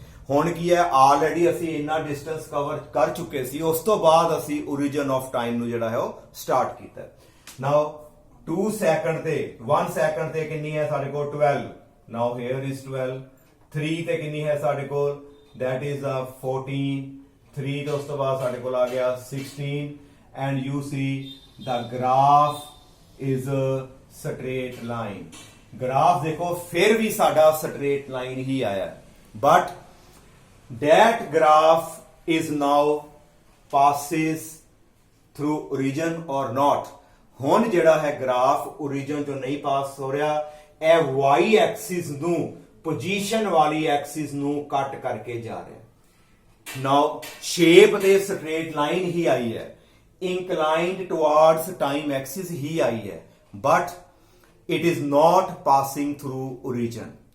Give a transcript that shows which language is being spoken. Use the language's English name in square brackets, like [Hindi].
[Punjabi] ਹੁਣ ਕੀ ਹੈ, ਆਲਰੇਡੀ ਅਸੀਂ ਇੰਨਾ ਡਿਸਟੈਂਸ ਕਵਰ ਕਰ ਚੁੱਕੇ ਸੀ, ਉਸ ਤੋਂ ਬਾਅਦ ਅਸੀਂ [English] origin of time [Punjabi] ਨੂੰ ਜਿਹੜਾ ਹੈ ਉਹ ਸਟਾਰਟ ਕੀਤਾ। ਨਾਓ 2 ਸੈਕਿੰਡ ਤੇ 1 ਸੈਕਿੰਡ ਤੇ ਕਿੰਨੀ ਹੈ ਸਾਡੇ ਕੋਲ 12। [English] Now here is 12। [Punjabi] 3 ਤੇ ਕਿੰਨੀ ਹੈ ਸਾਡੇ ਕੋਲ, [English] that is 14। [Punjabi] 3 ਤੋਂ ਉਸ ਤੋਂ ਬਾਅਦ ਸਾਡੇ ਕੋਲ ਆ ਗਿਆ 16 [English] and you see the graph is a straight line। [Punjabi] Graph ਦੇਖੋ ਫਿਰ ਵੀ ਸਾਡਾ ਸਟ੍ਰੇਟ ਲਾਈਨ ਹੀ ਆਇਆ, [English] but that graph is now passes through origin or not। [Punjabi] ਹੁਣ ਜਿਹੜਾ ਹੈ ਗ੍ਰਾਫ origin ਤੋਂ ਨਹੀਂ ਪਾਸ ਹੋ ਰਿਹਾ, ਇਹ y ਐਕਸਿਸ ਨੂੰ ਪੋਜੀਸ਼ਨ ਵਾਲੀ ਐਕਸਿਸ ਨੂੰ ਕੱਟ ਕਰਕੇ ਜਾ ਰਿਹਾ। ਨਾਓ ਸ਼ੇਪ ਦੇ ਸਟ੍ਰੇਟ ਲਾਈਨ ਹੀ ਆਈ ਹੈ, [English] inclined towards time axis [Punjabi] ਹੀ ਆਈ ਹੈ, [English] but it is not passing through origin।